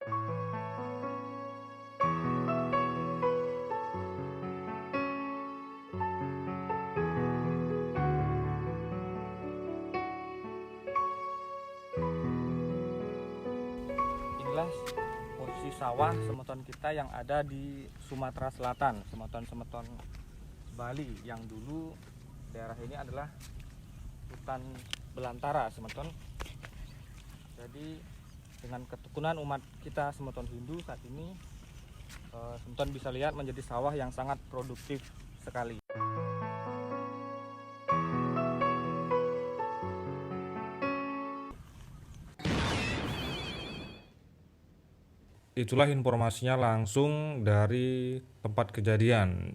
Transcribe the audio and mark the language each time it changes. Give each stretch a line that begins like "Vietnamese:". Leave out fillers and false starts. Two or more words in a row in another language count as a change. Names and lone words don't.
Indonesian: Inilah posisi sawah semeton kita yang ada di Sumatera Selatan, semeton-semeton Bali yang dulu daerah ini adalah hutan belantara semeton. Jadi dengan ketekunan umat kita semeton Hindu saat ini, semeton bisa lihat menjadi sawah yang sangat produktif sekali. Itulah informasinya langsung dari tempat kejadian.